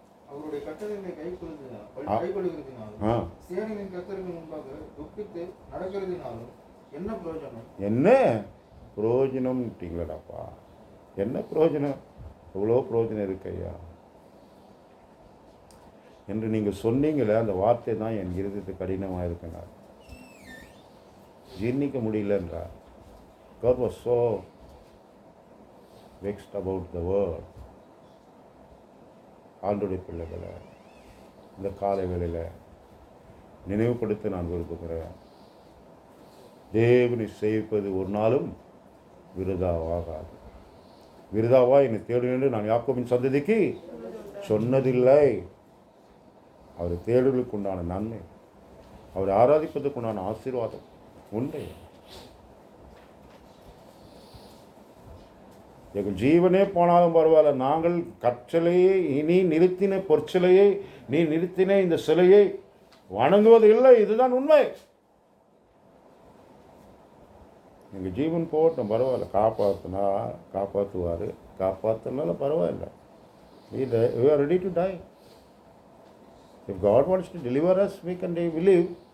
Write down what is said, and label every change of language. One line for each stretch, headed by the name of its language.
Tamil: அவருடைய கட்டளைகளை கைக்கொள்கிறதினாலும் சேனைகளின் கர்த்தருக்கு முன்பாக துப்பித்து நடக்கிறதினாலும் என்ன பிரயோஜனம்? என்ன பிரயோஜனம்ட்டீங்களாப்பா? என்ன பிரயோஜனம்? எவ்வளோ பிரயோஜனம் இருக்கு ஐயா என்று நீங்கள் சொன்னீங்களே, அந்த வார்த்தை தான் என் இருதயத்துக்கு கடினமாக இருக்குங்க. ஜீர்ணிக்க முடியல என்றார்.
English: God was so vexed about the word.
Tamil: ஆண்டோடைய பிள்ளைகளை இந்த காலை வேளையில் நினைவுபடுத்த நான் விரும்புகிறேன். தேவனை சேவிப்பது ஒரு நாளும் விருதாவாகாது. விருதாவா என்னை தேடு என்று நான் யாக்கோபின் சந்ததிக்கு சொன்னதில்லை. அவரை தேடுவதற்கு உண்டான நன்மை, அவரை ஆராதிப்பதற்கு உண்டான ஆசீர்வாதம் உண்டு. எங்கள் ஜீவனே போனாலும் பரவாயில்ல, நாங்கள் கற்சிலையை நீ நிறுத்தின பொற்சிலையை, நீ நிறுத்தின இந்த சிலையை வணங்குவது இல்லை. இதுதான் உண்மை. எங்கள் ஜீவன் போட்டோம் பரவாயில்ல, காப்பாற்றினா காப்பாற்றுவார், காப்பாற்றினால பரவாயில்ல.
English: We are ready to die. If God wants to deliver us, we can believe.